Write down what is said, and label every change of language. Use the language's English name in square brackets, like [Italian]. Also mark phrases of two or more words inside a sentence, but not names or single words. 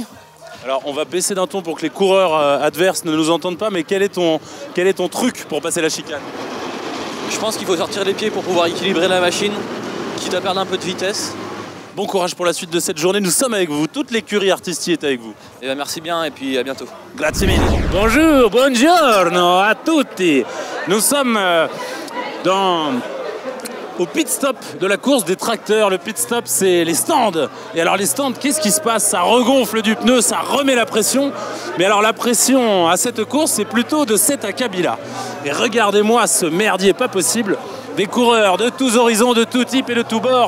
[French] Alors on va baisser d'un ton pour que les coureurs adverses ne nous entendent pas, mais quel est ton truc pour passer la chicane? Je pense qu'il faut sortir les pieds pour pouvoir équilibrer la machine, quitte à perdre un peu de vitesse. Bon courage pour la suite de cette journée, nous sommes avec vous, toute l'écurie Artisti est avec vous. Et ben merci bien et puis à bientôt. [Italian] Grazie mille. Bonjour, buongiorno a tutti. [French] Nous sommes au pit stop de la course des tracteurs. Le pit stop, c'est les stands. Et alors les stands, qu'est-ce qui se passe? Ça regonfle du pneu, ça remet la pression. Mais alors la pression à cette course, c'est plutôt de cet acabit-là. Et regardez-moi ce merdier pas possible. Des coureurs de tous horizons, de tout type et de tous bords.